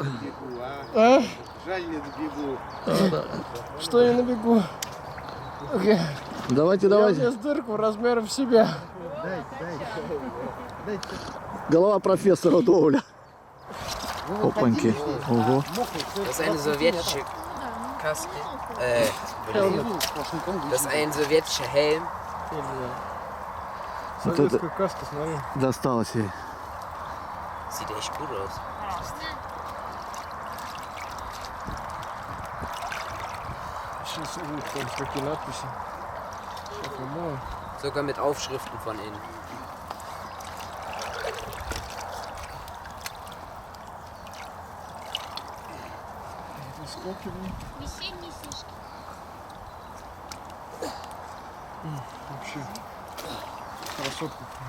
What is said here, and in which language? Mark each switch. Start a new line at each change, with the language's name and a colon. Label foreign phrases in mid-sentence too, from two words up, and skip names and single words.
Russian: А? Жаль, не добегу. Что я набегу? Давайте, Я давайте. влез в дырку размером в себя. Голова профессора Доуля. Опаньки. Ого.
German: Das ist eine sowjetische Kaske. Das ist ein sowjetischer Helm.
Russian: Вот Советская каска, смотри. Досталось ей.
German: Sieht echt gut aus.
Russian: Сейчас вот там какие надписи. Сейчас помою.
German: Sogar mit Aufschriften von innen.
Russian: Сколько дней? Весенние снежки. Вообще. Красотка.